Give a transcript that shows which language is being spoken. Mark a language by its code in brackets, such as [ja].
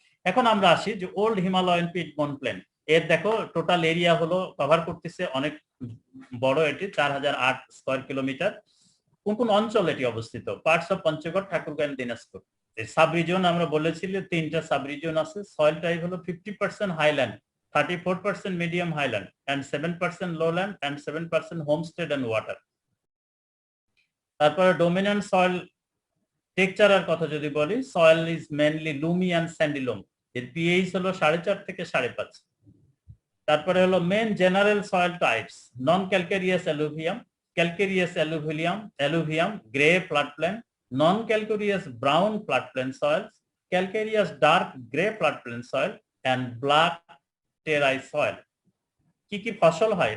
[bn] এখন আমরা আসি যে ওল্ড হিমালয়ান পিটবোন প্লেন, এর দেখো টোটাল এরিয়া হলো কভার করতেছে অনেক বড়, এটি 4008 স্কয়ার কিলোমিটার। কোন কোন অঞ্চল এটি অবস্থিত? Parts of Panchagarh, Thakurgaon, Dinajpur. Sub region আমরা বলেছিলাম 3টা সাব রিজিয়ন আছে। সয়েল টাইপ হলো 50% highland, [en] 34% medium highland, and 7% lowland, and 7% homestead and water. [bn] তারপরে ডোমিনেন্ট সয়েল টেক্সচারের কথা যদি বলি, [en] soil is mainly loamy and sandy loam, [bn] এর পিএইচ হলো 4.5 থেকে 5.5। তারপরে হলো main general soil types, non calcareous অ্যালুভিয়াম, calcareous অ্যালুভিয়াম, grey ফ্লাডপ্লেন, non calcareous brown ফ্লাডপ্লেন soil's, calcareous dark grey ফ্লাডপ্লেন soil, and black টেরাই soil. কি কি ফসল হয়?